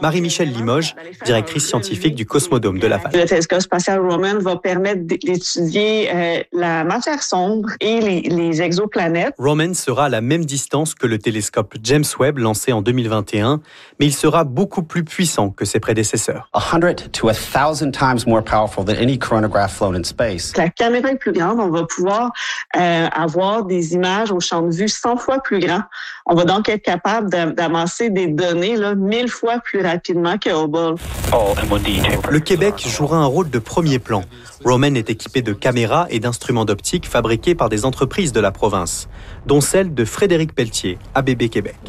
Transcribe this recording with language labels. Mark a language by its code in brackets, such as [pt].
[fr] Marie-Michèle Limoges, directrice scientifique du Cosmodôme de Laval. Le télescope spatial Raman va permettre d'étudier la matière sombre et les exoplanètes. Raman sera à la même distance que le télescope James Webb lancé en 2021, mais il sera beaucoup plus puissant que ses prédécesseurs. [en] 1,000 times more powerful than any coronagraph flown in space. [fr] La caméra est plus grande, on va pouvoir avoir des images au champ de vue 100 fois plus grand. On va donc être capable d'amasser des données là 1,000 fois plus rapidement que Hubble. Le Québec jouera un rôle de premier plan. Raman est équipé de caméras et d'instruments d'optique fabriqués par des entreprises de la province, dont celle de Frédéric Pelletier, ABB Québec.